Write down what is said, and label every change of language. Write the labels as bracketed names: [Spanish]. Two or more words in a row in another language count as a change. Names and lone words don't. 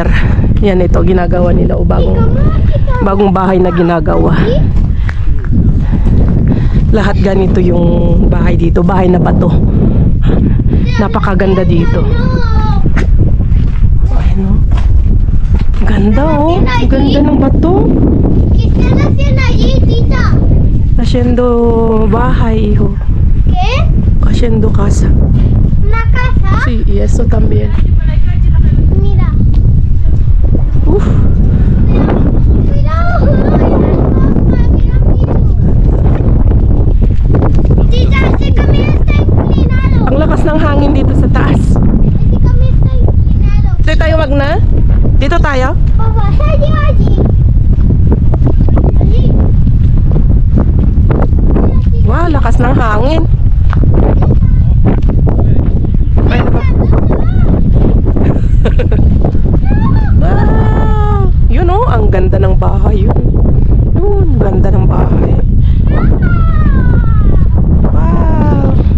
[Filipino] Yan, ito ginagawa nila o bagong bahay na ginagawa. Lahat ganito yung bahay dito, bahay na bato. Napakaganda dito. Ayun, oh. Ganda, oh. Ganda ng bato. [Spanish] Haciendo bahay, hijo. ¿Qué? Haciendo casa. ¿Una casa? Sí, y eso también. Mira. Uf. Cuidado. Tita, ese camino está inclinado. [Filipino] Ang lakas ng hangin dito sa taas. [Spanish] Ese camino está inclinado. [Filipino] Dito tayo magna? Dito tayo? [Spanish] Papá, salió allí. Allí. [Filipino] Wow, lakas ng hangin. Ay, wow! Yun oh, ang ganda ng bahay yun. Yun, ganda ng bahay. Wow!